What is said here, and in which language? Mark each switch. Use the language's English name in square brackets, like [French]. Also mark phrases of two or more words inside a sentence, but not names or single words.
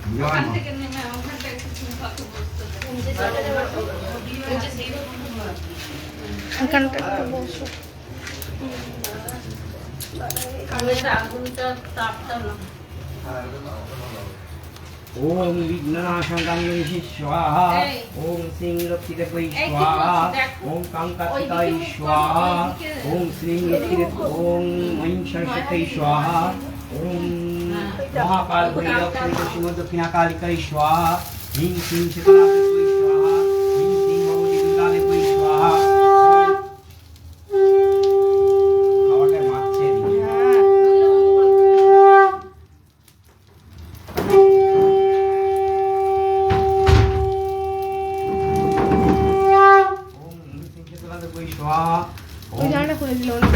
[Bangla] ওখান থেকে নেমে ওখানটা একটু চুমকাকে বসতে দে। এখানটা একটু বসো। কালের আগুনটা তাপটা না। [Sanskrit] ওম বিঘ্ননাশাঙ্কাঙ্গি স্বাহা, ওম শ্রীং লক্ষ্মীদেবৈ স্বাহা, ওম কাঙ্কাতিকায় স্বাহা, ওম শ্রীং লক্ষ্মীদেব, ওম ঐং সরস্বত্যৈ স্বাহা, ওম মহাকাল ভৈরব শ্রী দক্ষিণাকালিকায় স্বাহা, হিং শ্রীং শীতলাদেবৈ স্বাহা, হিং শ্রীং ভগবতী দুর্গাদেবৈ স্বাহা। [Bangla] খাওয়াটা মারছে এদিকে। ওই জানাটা খুলে দিল